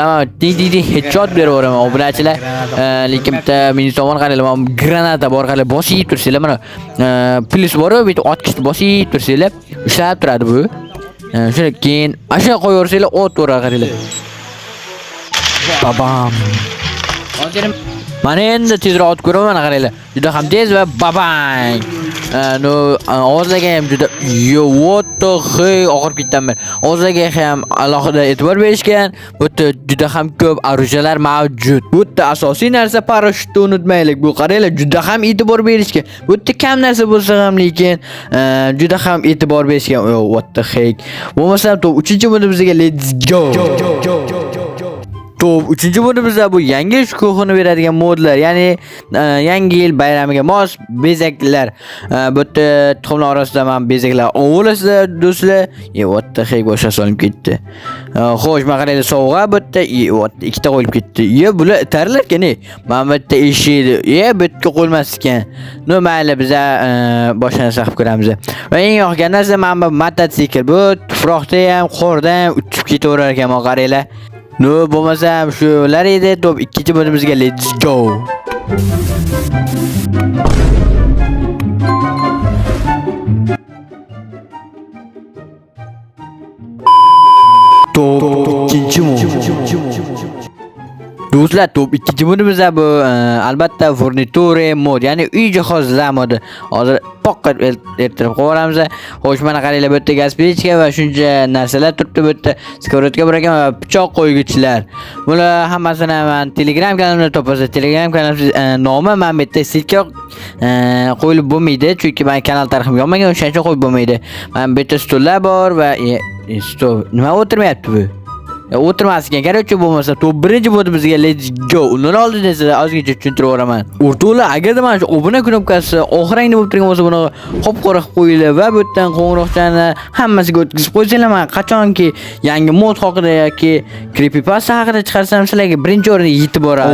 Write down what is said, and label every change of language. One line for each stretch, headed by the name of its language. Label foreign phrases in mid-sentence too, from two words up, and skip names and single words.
Uzbek: Headshot beraveraman obunachilar. Lekin bitta meni tomon qaranglar, granata bor, qaranglar, bosib tursanglar mana plis bor, bitta otkichni bosib tursanglar, ushlab turadi bu. Shuni keyin asha qo'yaversanglar, o't uradi qaranglar. Babam. Hozir Mana endi tezroq ot ko'raman, qaranglar. Juda ham tez va babang. No, ovozlarga ham juda
English: what the hell
Uzbek: oxirib ketganman. Ovozlarga ham alohida e'tibor berishgan. Bu yerda juda ham ko'p orujalar mavjud. Bu yerda asosiy narsa parashyutni unutmaylik. Bu qaranglar juda ham e'tibor berishgan. Bu yerda kam narsa bo'lsa ham lekin juda ham e'tibor berishgan.
English: What the heck.
Uzbek: Bo'lmasa top 3-bo'limizga
English: let's go.
Uzbek: Top 3-bo'limizda bu yangi shukuhini beradigan modlar, ya'ni yangi yil bayramiga mos bezaklar. Bu yerda tuxumlar orasida men bezaklar olasizlar do'stlar.
English: What the heck
Uzbek: boshqa solinib ketdi. Xo'sh, men qaraylar sovg'a bu yerda ikkita qo'yib ketdi. Bular tarilarkan, men bu yerda eshikdi. Bu yerga qo'ymas ekan. No mayli, biz boshqa narsa qilib ko'ramiz. Va eng yoqgan narsa men bu mototsikl. Bu tuproqda ham, qorda ham uchib ketaverar ekan, men qaraylar. No, bo'lmasam shular edi. Top 2-bo'limizga
English: let's go.
Uzbek: Top 2-bo'lim. Do'stlar, top 2-bo'limizda bu albatta furniture mod, ya'ni uy jihozlar modi. Hozir poqqa ertirib qo'yamiz. Xo'sh, mana qaranglar, bu yerda gaz pechka va shuncha narsalar turibdi. Bu yerda skоворodka bor ekan va pichoq qo'ygichlar. Bular hammasini men Telegram kanalimda topasiz. Telegram kanalim nomi men bu yerda silka qo'yib bo'lmaydi, chunki men kanal tarixim yonmagan, o'shaning uchun qo'yib bo'lmaydi. Men bu yerda stullar bor va stol nima o'tirmayapti bu? O'tirmas ekan, kerak bo'lmasa top 1-bo'limizga
English: let's go.
Uzbek: Undan oldin esa ozgincha tushuntirib o'raman. O'rtoqlar, agarda mana shu obuna knopkasi oxirangda bo'lib turgan bo'lsa, buni qop-qora qilib qo'yinglar va bu yerdan qo'ng'iroqchani hammasiga o'tkazib qo'ysanglar, men qachonki yangi mod haqida yoki creepypasta haqida chiqarsam, sizlarga birinchi o'ringa yetib boradi.